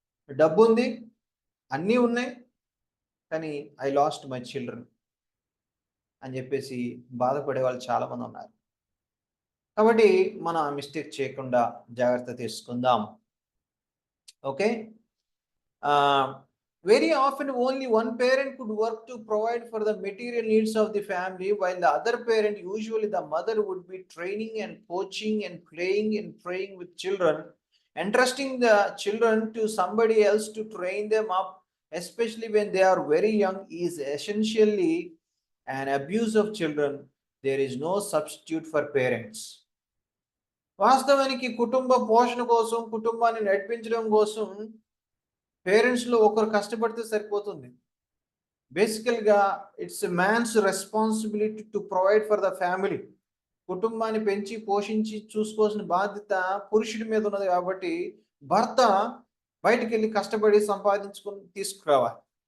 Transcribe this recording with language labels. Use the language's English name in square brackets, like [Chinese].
[Telugu] డబ్బుంది, అన్నీ ఉన్నాయి. కానీ [English] I lost my children [Telugu] అని చెప్పేసి బాధపడే వాళ్ళు చాలామంది ఉన్నారు. కాబట్టి మనం ఆ మిస్టేక్ చేయకుండా జాగ్రత్త తీసుకుందాం. [English] Okay. Very often only one parent could work to provide for the material needs of the family, while the other parent, usually the mother, would be training and coaching and playing and praying with children. Entrusting the children to somebody else to train them up, especially when they are very young, is essentially an abuse of children. There is no substitute for parents. [Telugu] వాస్తవానికి కుటుంబ పోషణ కోసం, కుటుంబాన్ని నడిపించడం కోసం పేరెంట్స్‌లో ఒకరు కష్టపడితే సరిపోతుంది. [English] బేసికల్‌గా it's man's responsibility to provide for the family. [Telugu] కుటుంబాన్ని పెంచి, పోషించి చూసుకోవాల్సిన బాధ్యత పురుషుడి మీద ఉన్నది కాబట్టి, భర్త బయటికెళ్ళి కష్టపడి సంపాదించుకొని తీసుకురావాలి.